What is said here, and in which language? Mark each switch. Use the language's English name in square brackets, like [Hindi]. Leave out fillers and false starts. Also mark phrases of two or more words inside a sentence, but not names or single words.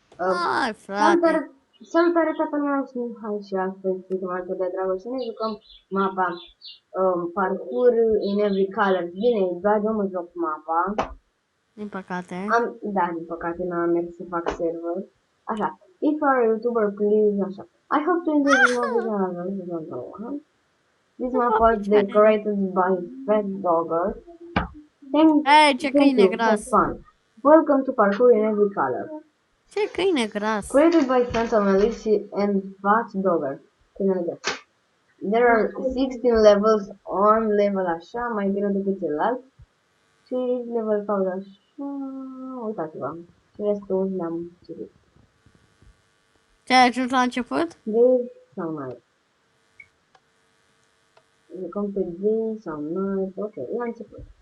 [Romanian] Hai, frate. Salutare toată lumea, sunt Mihai și astăzi suntem alături de Dragoș și ne jucăm mapa Parkour in Every Color. Bine, doar eu mă joc mapa. Din păcate. Da, din păcate n-am mers să fac server. Așa, [English] if you are a YouTuber, please, așa. I hope to enjoy this video. This map was decorated by Fat Dogger. [Romanian] Ei, ce [English] Thank [Romanian] câine [English] you, have [Romanian] gras. [English] fun. Welcome to Parkour in Every Color. [Romanian] Ce câine gras. [English] Created by Phantom Elixir and Fat Dogger. There are 16 levels on level așa, [Romanian] mai greu decât celălalt. Și level 4 așa, uitați-vă. Și restul ne-am citit. Ce ai ajuns la început? [English] Day sau night. [Romanian] Jucăm pe day sau night, ok, la început.